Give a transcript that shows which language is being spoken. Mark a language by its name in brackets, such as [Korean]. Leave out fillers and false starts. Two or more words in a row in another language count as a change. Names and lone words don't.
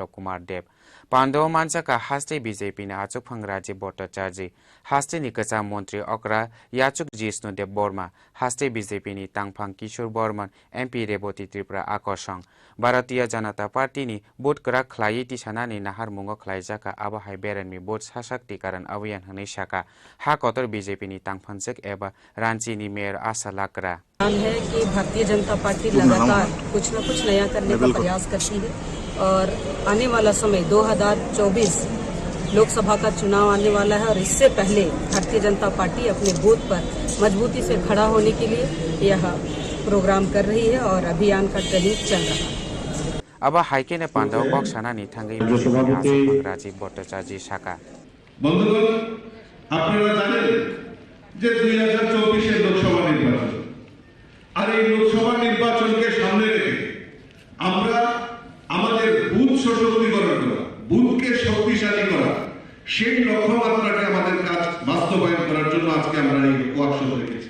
[Kok Borok] कुमार देव पांडव मानजाका हास्ते बीजेपीनि आचुकफां राजे भट्टाचार्य हास्तेनि कजा मन्त्री अक्रा याचुक जिष्णु देव बर्मा हास्ते बीजेपीनि तांफां किशोर बर्मन एमपी रेवती त्रिपुरा आकर्षण भारतीय जनता पार्टीनि बोर्ड करा खलायै तिसानानि नाहार मुंगो खलाइजाका आबहाय बेराननि बोर्ड [Hindi] सशक्तिकरण अभियान [Kok Borok] हनै शाखा हाकतर बीजेपीनि तांफानजक एबा रांचीनि मेयर आशा लाक्रा [Hindi] है कि भारतीय जनता पार्टी लगातार कुछ न कुछ नया करने का प्रयास करती है और आने वाला समय 2024 लोकसभा का चुनाव आने वाला है और इससे पहले भारतीय जनता पार्टी अपने बूथ पर मजबूती से खड़ा होने के लिए यह प्रोग्राम कर रही है और अभियान का ट्रेनिंग चल रहा है। [Kok Borok] আবা হাইকেনে পান্ডাও কক সানানি থাঙ্গই রাজীব ভট্টাচার্য শাখা [Bangla] বন্ধুগণ, আপনারা জানেন যে 2024 লোকসভা নির্বাচন, আর এই লোকসভা নির্বাচনকে সামনে রেখে আমরা আমাদের বুথ সশক্তিকরণ করা, বুথকে শক্তিশালী করা, সেই লক্ষ্যমাত্রাকে আমাদের কাজ বাস্তবায়ন করার জন্য আজকে আমরা এই ওয়ার্কশপ রেখেছি।